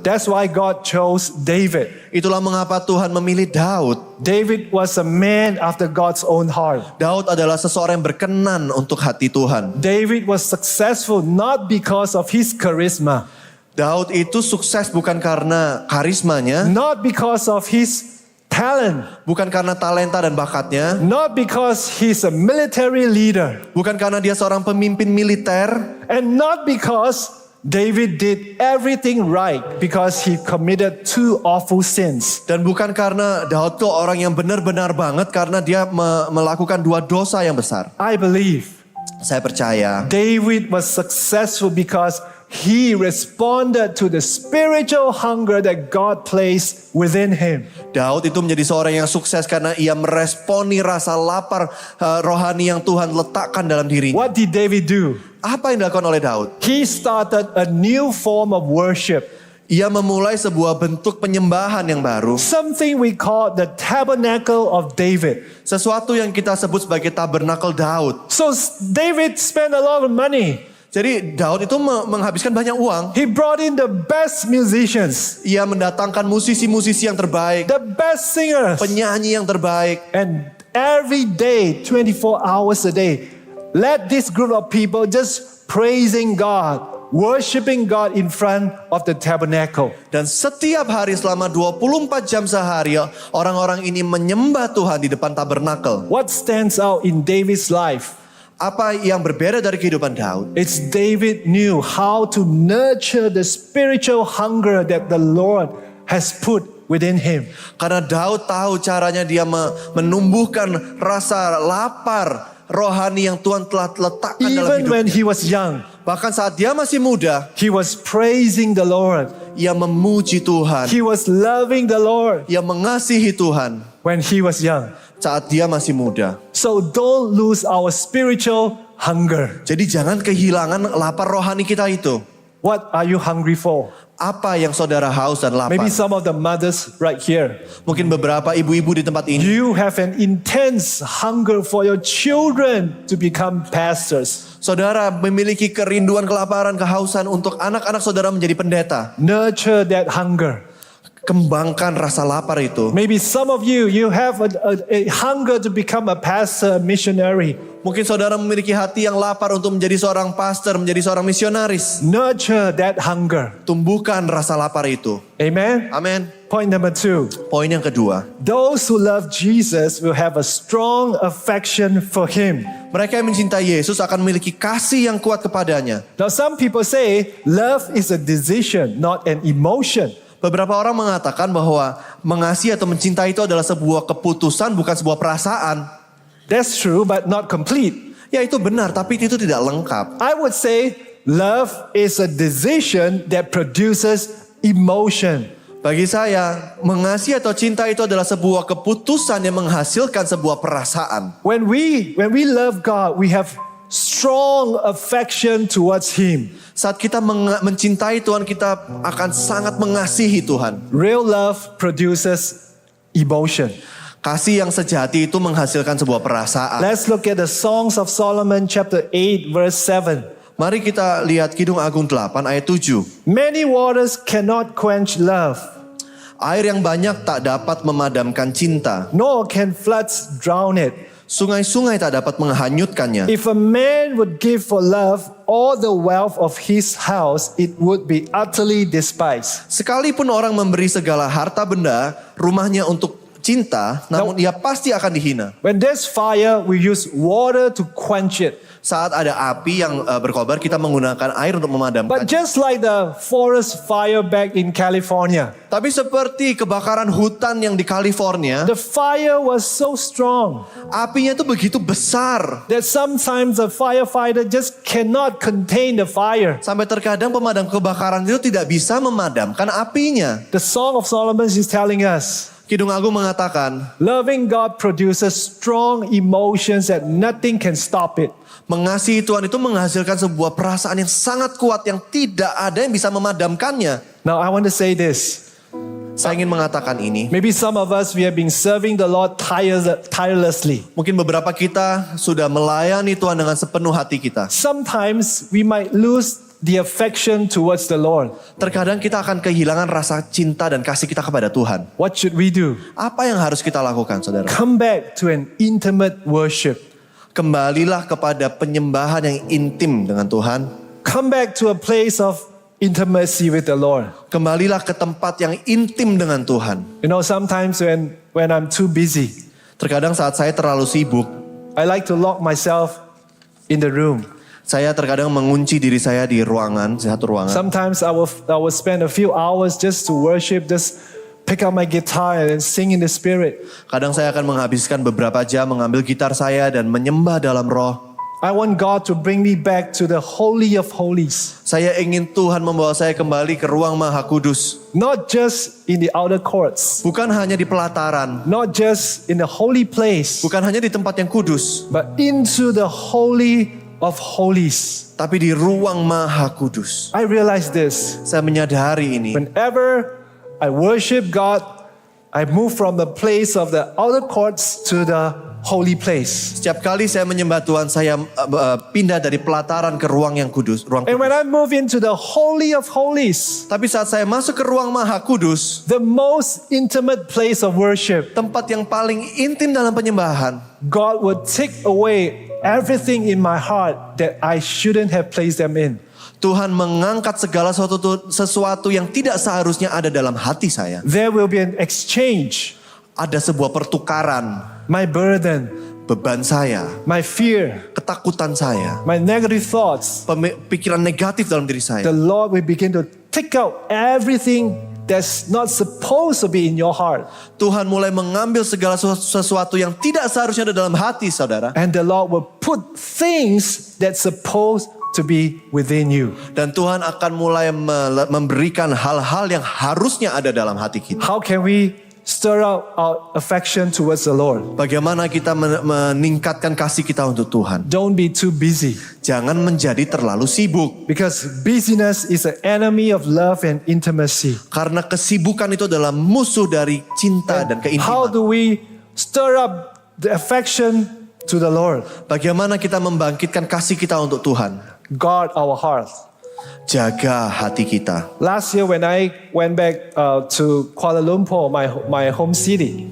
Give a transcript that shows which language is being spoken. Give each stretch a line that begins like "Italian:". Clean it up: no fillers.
English: That's why God chose David.
Indonesian: Itulah mengapa Tuhan memilih Daud.
English: David was a man after God's own heart.
Indonesian: Daud adalah seseorang yang berkenan untuk hati Tuhan.
English: David was successful not because of his charisma,
Indonesian: Daud itu sukses bukan karena karismanya,
English: not because of his talent,
Indonesian: bukan karena talenta dan bakatnya,
English: not because he's a military leader,
Indonesian: bukan karena dia seorang pemimpin militer,
English: and not because David did everything right because he committed two awful sins.
Indonesian: dan bukan karena Daud itu orang yang benar-benar banget karena dia melakukan dua dosa yang besar.
English: I believe
Indonesian: Saya percaya
English: David was successful because he responded to the spiritual hunger that God placed within him.
Indonesian: Daud itu menjadi seorang yang sukses karena ia meresponi rasa lapar rohani yang Tuhan letakkan dalam dirinya.
English: What did David do?
Indonesian: Apa yang dilakukan oleh Daud?
English: He started a new form of worship.
Indonesian: Ia memulai sebuah bentuk penyembahan yang baru.
English: Something we call the tabernacle of David.
Indonesian: Sesuatu yang kita sebut sebagai tabernakel Daud.
English: So David spent a lot of money.
Indonesian: Jadi Daud itu menghabiskan banyak uang.
English: He brought in the best musicians,
Indonesian: Ia mendatangkan musisi-musisi yang terbaik.
English: the best singers.
Indonesian: Penyanyi yang terbaik.
English: And every day, 24 hours a day, let this group of people just praising God, worshiping God in front of the tabernacle.
Indonesian: Dan setiap hari selama 24 jam sehari, orang-orang ini menyembah Tuhan di depan tabernakel.
English: What stands out in David's life?
Indonesian: Apa yang berbeda dari kehidupan Daud?
English: It's David knew how to nurture the spiritual hunger that the Lord has put within him.
Indonesian: Karena Daud tahu caranya dia menumbuhkan rasa lapar rohani yang Tuhan telah letakkan dalam
English: Even
Indonesian: hidup.
English: when he was young,
Indonesian: Bahkan saat dia masih muda,
English: he was praising the Lord.
Indonesian: ia memuji Tuhan.
English: He was loving the Lord
Indonesian: Ia mengasihi Tuhan
English: when he was young.
Indonesian: saat dia masih muda.
English: So don't lose our spiritual hunger.
Indonesian: Jadi jangan kehilangan lapar rohani kita itu.
English: What are you hungry for?
Indonesian: Apa yang saudara haus dan lapar?
English: Maybe some of the mothers right here.
Indonesian: Mungkin beberapa ibu-ibu di tempat ini.
English: You have an intense hunger for your children to become pastors.
Indonesian: Saudara memiliki kerinduan, kelaparan, kehausan untuk anak-anak saudara menjadi pendeta.
English: Nurture that hunger.
Indonesian: Kembangkan rasa lapar itu.
English: Maybe some of you have a hunger to become a pastor, a missionary.
Indonesian: Mungkin saudara memiliki hati yang lapar untuk menjadi seorang pastor, menjadi seorang misionaris.
English: Nurture that hunger.
Indonesian: Tumbuhkan rasa lapar itu.
English: Amen?
Indonesian: Amin.
English: Point number 2.
Indonesian: Poin yang kedua.
English: Those who love Jesus will have a strong affection for him.
Indonesian: Mereka yang mencintai Yesus akan memiliki kasih yang kuat kepadanya.
English: Now some people say love is a decision, not an emotion.
Indonesian: Beberapa orang mengatakan bahwa mengasihi atau mencintai itu adalah sebuah keputusan, bukan sebuah perasaan.
English: That's true, but not complete.
Indonesian: Ya itu benar, tapi itu tidak lengkap.
English: I would say love is a decision that produces emotion.
Indonesian: Bagi saya, mengasihi atau cinta itu adalah sebuah keputusan yang menghasilkan sebuah perasaan.
English: When we love God, we have strong affection towards him.
Indonesian: Saat kita mencintai Tuhan, kita akan sangat mengasihi Tuhan.
English: Real love produces emotion.
Indonesian: Kasih yang sejati itu menghasilkan sebuah perasaan.
English: Let's look at the Songs of Solomon chapter 8 verse 7.
Indonesian: Mari kita lihat Kidung Agung 8 ayat 7.
English: Many waters cannot quench love,
Indonesian: Air yang banyak tak dapat memadamkan cinta.
English: nor can floods drown it.
Indonesian: Sungai-sungai tak dapat menghanyutkannya.
English: If a man would give for love all the wealth of his house, it would be utterly despised.
Indonesian: Sekalipun orang memberi segala harta benda, rumahnya untuk cinta, namun ia pasti akan dihina.
English: When there's fire, we use water to quench it.
Indonesian: Saat ada api yang berkobar, kita menggunakan air untuk memadamkan.
English: But just like the forest fire back in California,
Indonesian: Tapi seperti kebakaran hutan yang di California,
English: the fire was so strong
Indonesian: apinya itu begitu besar.
English: that sometimes a firefighter just cannot contain the fire.
Indonesian: Sampai terkadang pemadam kebakaran itu tidak bisa memadamkan apinya.
English: The Song of Solomon is telling us,
Indonesian: Kidung Agung mengatakan,
English: loving God produces strong emotions that nothing can stop it.
Indonesian: mengasihi Tuhan itu menghasilkan sebuah perasaan yang sangat kuat yang tidak ada yang bisa memadamkannya.
English: Now I want to say this.
Indonesian: Saya ingin mengatakan ini.
English: Maybe some of us, we have been serving the Lord tirelessly.
Indonesian: Mungkin beberapa kita sudah melayani Tuhan dengan sepenuh hati kita.
English: Sometimes we might lose the affection towards the Lord.
Indonesian: Terkadang kita akan kehilangan rasa cinta dan kasih kita kepada Tuhan.
English: What should we do?
Indonesian: Apa yang harus kita lakukan, saudara?
English: Come back to an intimate worship.
Indonesian: Kembalilah kepada penyembahan yang intim dengan Tuhan.
English: Come back to a place of intimacy with the Lord.
Indonesian: Kembalilah ke tempat yang intim dengan Tuhan.
English: You know, sometimes when I'm too busy,
Indonesian: Terkadang saat saya terlalu sibuk,
English: I like to lock myself in the room.
Indonesian: saya terkadang mengunci diri saya di ruangan, satu ruangan.
English: Sometimes I will spend a few hours just to worship, just pick up my guitar and sing in the spirit.
Indonesian: Kadang saya akan menghabiskan beberapa jam mengambil gitar saya dan menyembah dalam roh.
English: I want God to bring me back to the Holy of Holies.
Indonesian: Saya ingin Tuhan membawa saya kembali ke ruang Maha Kudus.
English: Not just in the outer courts.
Indonesian: Bukan hanya di pelataran.
English: Not just in the holy place.
Indonesian: Bukan hanya di tempat yang kudus.
English: But into the Holy of Holies.
Indonesian: Tapi di ruang Maha Kudus.
English: I realize this.
Indonesian: Saya menyadari ini.
English: Whenever I worship God, I move from the place of the outer courts to the holy place.
Indonesian: Setiap kali saya menyembah Tuhan, saya pindah dari pelataran ke ruang yang kudus. Ruang
English: And
Indonesian: kudus.
English: when I move into the Holy of Holies,
Indonesian: Tapi saat saya masuk ke ruang Maha Kudus,
English: the most intimate place of worship,
Indonesian: tempat yang paling intim dalam penyembahan,
English: God will take away everything in my heart that I shouldn't have placed them in.
Indonesian: Tuhan mengangkat segala sesuatu yang tidak seharusnya ada dalam hati saya.
English: There will be an exchange.
Indonesian: Ada sebuah pertukaran,
English: My burden,
Indonesian: beban saya,
English: my fear,
Indonesian: ketakutan saya,
English: my negative thoughts.
Indonesian: pikiran negatif dalam diri
English: The
Indonesian: saya.
English: Lord will begin to take out everything that's not supposed to be in your heart.
Indonesian: Tuhan mulai mengambil segala sesuatu yang tidak seharusnya ada dalam hati saudara.
English: And the Lord will put things that's supposed to be within you.
Indonesian: Dan Tuhan akan mulai memberikan hal-hal yang harusnya ada dalam hati kita.
English: How can we stir up our affection towards the Lord?
Indonesian: Bagaimana kita meningkatkan kasih kita untuk Tuhan?
English: Don't be too busy,
Indonesian: Jangan menjadi terlalu sibuk.
English: because busyness is an enemy of love and intimacy.
Indonesian: Karena kesibukan itu adalah musuh dari cinta dan
English: How do we stir up the affection to the Lord?
Indonesian: Bagaimana kita membangkitkan kasih kita untuk Tuhan?
English: Guard our heart.
Indonesian: Jaga hati kita.
English: Last year when I went back to Kuala Lumpur, my home city,